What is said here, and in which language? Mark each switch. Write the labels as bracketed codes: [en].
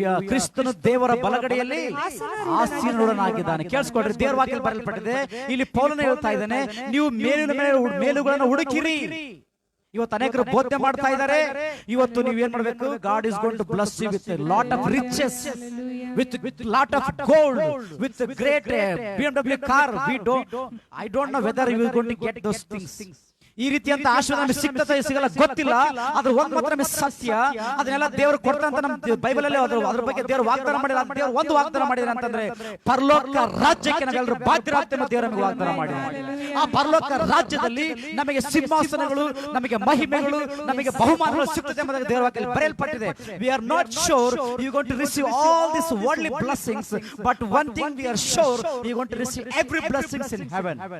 [kn] ಕ್ರಿಸ್ತನು ದೇವರ ಬಲಗಡೆಯಲ್ಲಿ ಆಸೀನನಾಗಿದ್ದಾನೆ. ಕೇಳಿಸ್ಕೊಡ್ರಿ, ದೇವರ ವಾಕ್ಯದಲ್ಲಿ ಬರೆಯಲ್ಪಟ್ಟಿದೆ. ಇಲ್ಲಿ ಪೌಲನು ಹೇಳ್ತಾ ಇದ್ದಾನೆ, ನೀವು ಮೇಲುಗಳನ್ನು ಹುಡುಕಿರಿ. ಇವತ್ತು ಅನೇಕರು ಬೋಧನೆ ಮಾಡ್ತಾ ಇದ್ದಾರೆ. ಇವತ್ತು ನೀವೇನ್ ಮಾಡಬೇಕು? [en] God is going to bless you with a lot of riches, with lot of gold, with a great BMW car. I don't know whether you are going to get those things. [kn] ಈ ರೀತಿಯಂತ ಆಶೀರ್ವಾದ ನಮಗೆ ಸಿಗ್ತದೆ ಸಿಗಲ್ಲ ಗೊತ್ತಿಲ್ಲ. ಅದ್ರ ಒಂದ್ ಮಾತ್ರ ನಮಗೆ ಸತ್ಯ, ಅದನ್ನೆಲ್ಲ ದೇವರು ಕೊಡ್ತಂತ ನಮ್ಮ ಬೈಬಲ್ ಅಲ್ಲಿ ಅದ್ರ ಬಗ್ಗೆ ದೇವರು ವಾಗ್ದಾನ ಮಾಡಿದ. ದೇವರು ಒಂದು ವಾಗ್ದಾನ ಮಾಡಿದ್ರೆ ಅಂತಂದ್ರೆ ಪರಲೋಕ ರಾಜ್ಯಕ್ಕೆ ನಾವೆಲ್ಲರೂ ಬಾಧ್ಯರಾಗ್ತೇವೆ. ದೇವರು ನಮಗೆ ವಾಗ್ದಾನ ಮಾಡಿದ್ದಾರೆ. ಆ ಪರಲೋಕ ರಾಜ್ಯದಲ್ಲಿ ನಮಗೆ ಸಿಂಹಾಸನಗಳು, ನಮಗೆ ಮಹಿಮೆಗಳು, ನಮಗೆ ಬಹುಮಾನಗಳು ಸಿಗ್ತದೆ ಎಂಬುದಾಗಿ ದೇವರ ವಾಕ್ಯದಲ್ಲಿ ಬರೆಯಲ್ಪಟ್ಟಿದೆ. [en] We are not sure you going to receive all these worldly blessings, but one thing we are sure you going to receive every blessings in heaven.